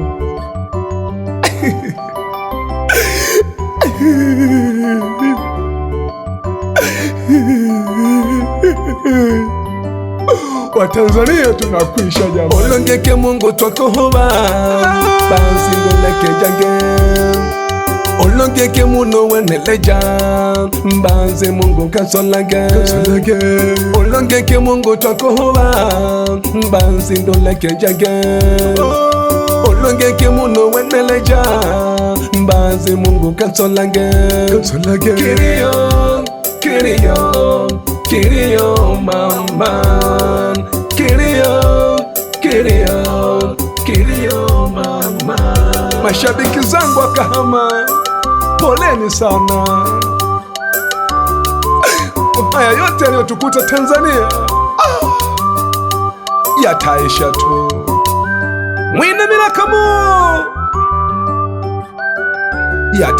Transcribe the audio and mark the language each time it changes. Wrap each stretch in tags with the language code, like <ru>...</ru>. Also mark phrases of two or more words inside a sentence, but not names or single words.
<sw>Watanzania tunakwisha jamani.</sw> <suk>Olongeke Mungu twakohoba, basi ngoleke jange. olongeke muno weneleja mbanze Mungu kasolage olongeke Mungu twakohoba mbanze ndoleke jage olongeke muno weneleja mbanze Mungu kasolage Kiriyo Kiriyo Kiriyo mama Kiriyo Kiriyo Kiriyo mama.</suk> <sw>Mashabiki zangu wa Kahama, poleni sana. Haya yote yaliyotukuta Tanzania yataisha tu. Mwine Milakamu yatakwisha.</sw>